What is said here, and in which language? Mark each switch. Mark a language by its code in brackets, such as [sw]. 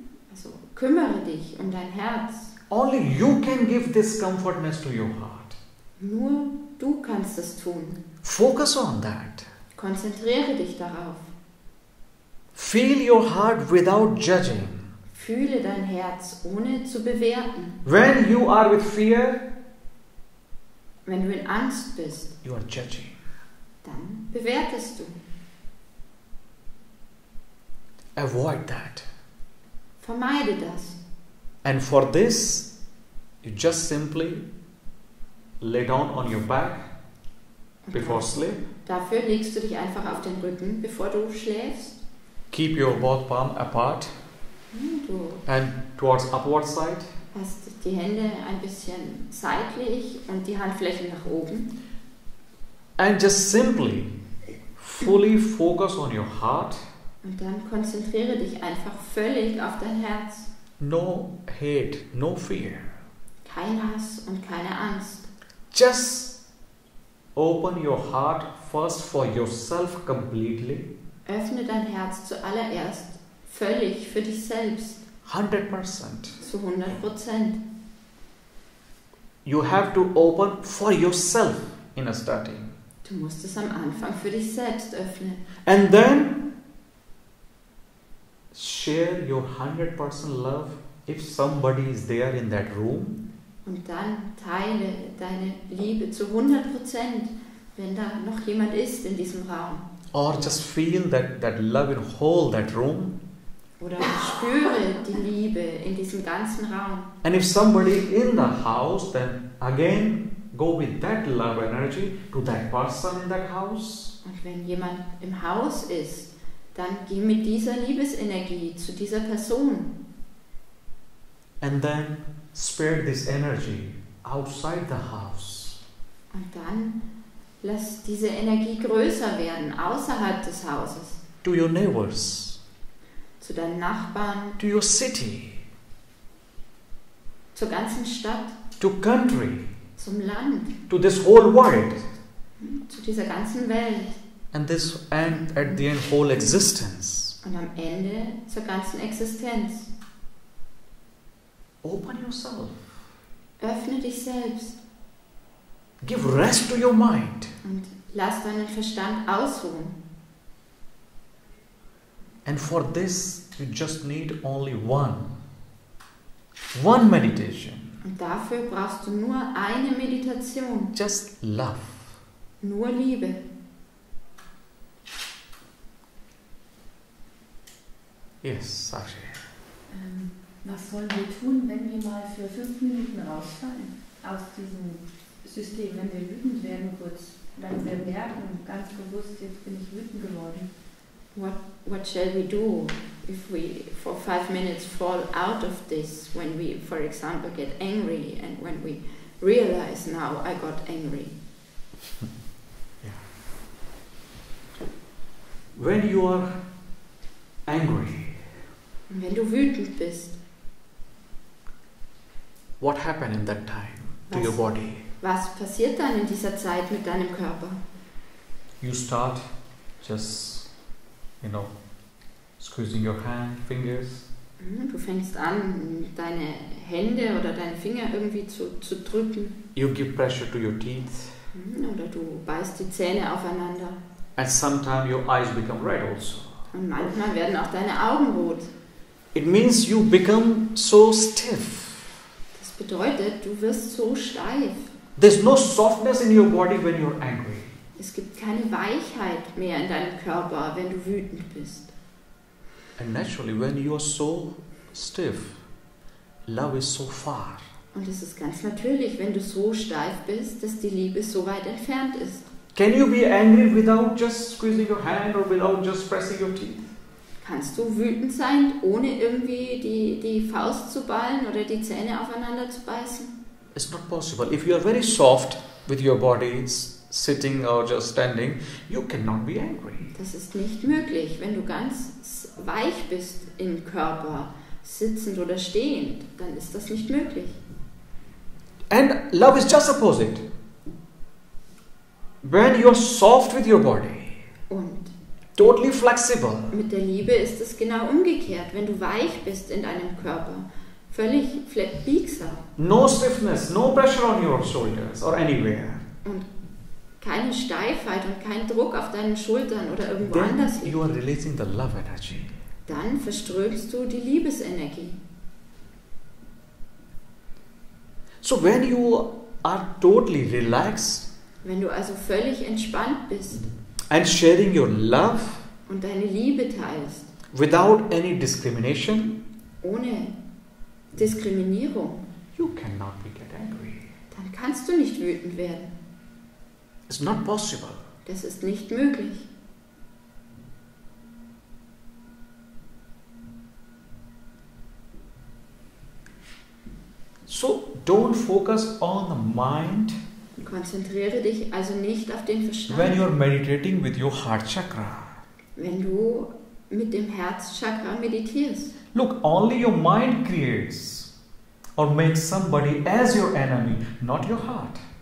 [de] Also kümmere dich um dein Herz. [en] Only you can give this comfortness to your heart. [de] Nur du kannst es tun. [en] Focus on that. [de] Konzentriere dich darauf. [en] Feel your heart without judging. [de] Fühle dein Herz, ohne zu bewerten. [en] When you are with fear, [de] Wenn du in Angst bist, [en] you are judging. [de] dann bewertest du. [en] Avoid that. [de] Vermeide das. [en] And for this, you just simply lay down on your back before sleep. [de] Dafür legst du dich einfach auf den Rücken, bevor du schläfst. [en] Keep your both palms apart [de] Du [en] and towards upward side. [de] hast die Hände ein bisschen seitlich und die Handflächen nach oben. [en] And just simply, fully focus on your heart. [de] Und dann konzentriere dich einfach völlig auf dein Herz. [en] No hate, no fear. [de] Kein Hass und keine Angst. [en] Just open your heart first for yourself completely. [de] Öffne dein Herz zuallererst völlig für dich selbst. [en] 100%. [de] Zu 100%. [en] You have to open for yourself in a starting. [de] Du musst es am Anfang für dich selbst öffnen. [en] And then share your 100% love if somebody is there in that room. [de] Und dann teile deine Liebe zu 100%, wenn da noch jemand ist in diesem Raum. [en] Or just feel that love in whole that room. [de] Oder spüre die Liebe in diesem ganzen Raum. [en] And if somebody in the house, then again go with that love energy to that person in that house. [de] Und wenn jemand im Haus ist, dann geh mit dieser Liebesenergie zu dieser Person. [en] And then spread this energy outside the house. [de] Und dann lass diese Energie größer werden, außerhalb des Hauses. [en] To your neighbors. [de] Zu deinen Nachbarn, [en] To your city. [de] zur ganzen Stadt, [en] To country. [de] zum Land, [en] To this whole world. [de] zu dieser ganzen Welt. [en] And at the end whole existence. [de] Und am Ende zur ganzen Existenz. [en] Open yourself. [de] Öffne dich selbst [en] Give rest to your mind. [de] und lass deinen Verstand ausruhen. [en] And for this, you just need only one meditation. [de] Und dafür brauchst du nur eine Meditation, [en] Just love. [de] nur Liebe. [en] Yes, Sakshi. [de] Was sollen wir tun, wenn wir mal für 5 Minuten rausfallen aus diesem System, wenn wir wütend werden kurz, wenn wir merken, ganz bewusst, jetzt bin ich wütend geworden? [en] What shall we do if we for 5 minutes fall out of this, when we, for example, get angry and when we realize now I got angry? Yeah. When you are angry, [de] Und wenn du wütend bist, [en] what happened in that time to your body? [de] was passiert dann in dieser Zeit mit deinem Körper? [en] You start just, squeezing your hand, fingers. [de] Du fängst an, deine Hände oder deine Finger irgendwie zu drücken. [en] You give pressure to your teeth. [de] Oder du beißt die Zähne aufeinander. [en] And sometimes your eyes become red also. [de] Und manchmal werden auch deine Augen rot. [en] It means you become so stiff. [de] Das bedeutet, du wirst so steif. [en] There's no softness in your body when you're angry. [de] Es gibt keine Weichheit mehr in deinem Körper, wenn du wütend bist. [en] And naturally, when you are so stiff, love is so far. [de] Und es ist ganz natürlich, wenn du so steif bist, dass die Liebe so weit entfernt ist. [en] Can you be angry without just squeezing your hand or without just pressing your teeth? [de] Kannst du wütend sein, ohne irgendwie die Faust zu ballen oder die Zähne aufeinander zu beißen? [en] It's not possible. If you are very soft with your body, sitting or just standing, you cannot be angry. [de] Das ist nicht möglich. Wenn du ganz weich bist im Körper, sitzend oder stehend, dann ist das nicht möglich. [en] And love is just opposite. When you are soft with your body, [de] Und [en] totally flexible, [de] mit der Liebe ist es genau umgekehrt. Wenn du weich bist in deinem Körper, völlig biegsam [en] no stiffness, no pressure on your shoulders or anywhere, [de] und keine Steifheit und kein Druck auf deinen Schultern oder irgendwo anders [en] then [de] liegt, [en] you are releasing the love energy. [de] dann verströmst du die Liebesenergie. [en] So when you are totally relaxed [de] Wenn du also völlig entspannt bist [en] and sharing your love [de] und deine Liebe teilst, [en] without any discrimination, [de] ohne Diskriminierung, [en] you cannot get angry. [de] dann kannst du nicht wütend werden. [en] It's not possible. [de] Das ist nicht möglich. [en] So don't focus on the mind [de] Konzentriere dich also nicht auf den [en] when [de] Verstand, [en] you are meditating with your heart chakra. [de] wenn du mit dem Herzchakra meditierst. [en] Look, only your mind creates or makes somebody as your enemy, not your heart.